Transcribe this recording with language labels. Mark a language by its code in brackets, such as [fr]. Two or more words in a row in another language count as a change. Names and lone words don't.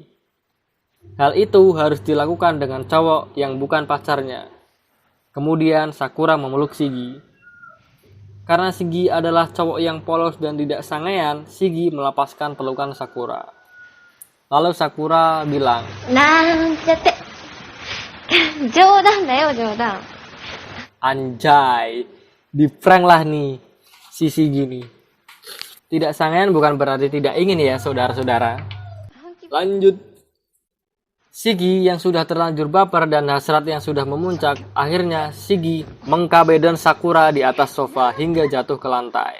[id] Hal itu harus dilakukan dengan cowok yang bukan pacarnya. Kemudian Sakura memeluk Shigi. Karena Shigi adalah cowok yang polos dan tidak sangean, Shigi melepaskan pelukan Sakura. Lalu Sakura bilang, [ja] なんちゃって。冗談だよ、冗談。 [id] anjay, di prank lah nih si Shigi nih. Tidak sangean bukan berarti tidak ingin ya saudara-saudara. Lanjut. Shigi yang sudah terlanjur baper dan hasrat yang sudah memuncak, akhirnya Shigi mengkabedon Sakura di atas sofa hingga jatuh ke lantai.